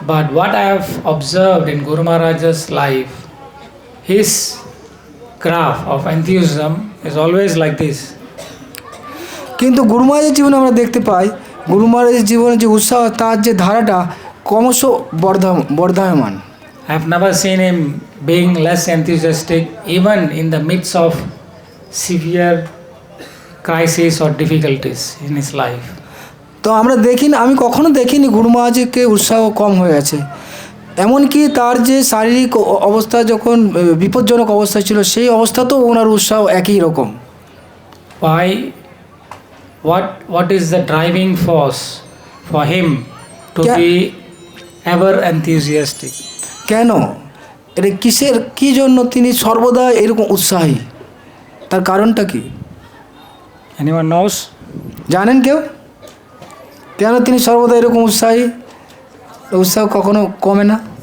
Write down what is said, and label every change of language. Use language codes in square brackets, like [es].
[en] But what I have observed in Guru Maharaj's life, his graph of enthusiasm is always like this. [bn] কিন্তু গুরু মহারাজের জীবনে আমরা দেখতে পাই গুরু মহারাজের জীবনে যে উৎসাহ তার যে ধারাটা ক্রমশ Bardhaman. [en] I have never seen him being less enthusiastic even in the midst of severe crises or difficulties in his life. [bn] তো আমি কখনো দেখিনি গুরু মহারাজকে উৎসাহ কম হয়ে গেছে। এমনকি তার যে শারীরিক অবস্থা যখন বিপজ্জনক অবস্থা ছিল সেই অবস্থাতেও ওনার উৎসাহ একই রকম। [en] Why? What is the driving force for him to be ever enthusiastic? [bn] কেন এটা কি জন্য তিনি সর্বদা এরকম উৎসাহী, তার কারণটা কি? [en] Anyone knows? [bn] জানেন কেউ কেন তিনি সর্বদা এরকম উৎসাহী, উৎসাহ কখনো কমে না?